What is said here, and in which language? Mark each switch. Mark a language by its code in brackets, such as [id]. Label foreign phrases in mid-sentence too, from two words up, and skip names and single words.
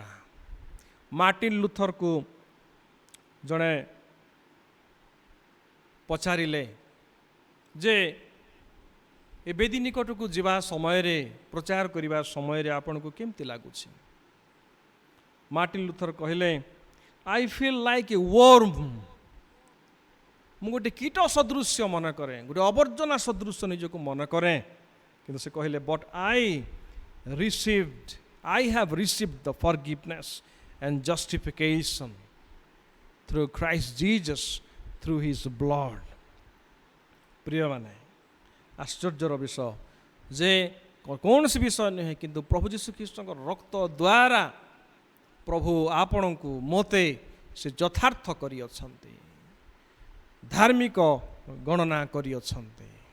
[or] ମାର୍ଟିନ ଲୁଥରକୁ ଜଣେ ପଚାରିଲେ ଯେ ଏ ବେଦୀ ନିକଟକୁ ଯିବା ସମୟରେ, ପ୍ରଚାର କରିବା ସମୟରେ ଆପଣଙ୍କୁ କେମିତି ଲାଗୁଛି? ମାର୍ଟିନ ଲୁଥର କହିଲେ, [en] I feel like a worm. [or] ମୁଁ ଗୋଟେ କୀଟ ସଦୃଶ୍ୟ ମନେ କରେ, ଗୋଟେ ଅବର୍ଜନା ସଦୃଶ୍ୟ ନିଜକୁ ମନେ କରେ। କିନ୍ତୁ ସେ କହିଲେ, [en] but I have received the forgiveness and justification through Christ Jesus, through his blood. [or] ପ୍ରିୟମାନେ, ଆଶ୍ଚର୍ଯ୍ୟର ବିଷୟ ଯେ କୌଣସି ବିଷୟ ନୁହେଁ, କିନ୍ତୁ ପ୍ରଭୁ ଯୀଶୁଖ୍ରୀଷ୍ଟଙ୍କ ରକ୍ତ ଦ୍ୱାରା ପ୍ରଭୁ ଆପଣଙ୍କୁ, ମୋତେ ସେ ଯଥାର୍ଥ କରିଅଛନ୍ତି, ଧାର୍ମିକ ଗଣନା କରିଅଛନ୍ତି।